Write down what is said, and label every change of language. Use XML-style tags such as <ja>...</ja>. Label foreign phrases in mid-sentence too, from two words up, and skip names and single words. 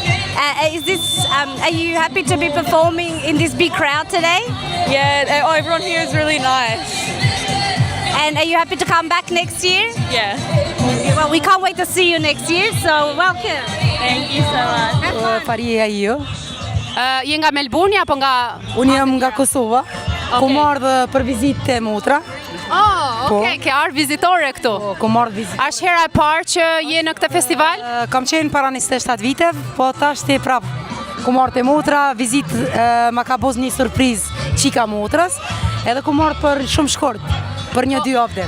<en>Are you happy to be performing in this big crowd today? Yeah, everyone here is really nice. And are you happy to come back next year? Yeah. Well, we can't wait to see you next year, so welcome. Thank you so much. Faria io.</en> <sq>Je nga Melbourne apo nga... Unë jam nga Kosova, ku marrë për vizitë e motra. Okej, ke ardhur vizitore këtu. Ku marrë vizitë. Është hera e parë që je në këtë festival? Kam qenë para 27 viteve, po tash ti prap ku marrë te motra, vizitë ma ka boz një surprizë çika motrës, edhe ku marrë për shumë shkurt, për 1-2 javë.</sq>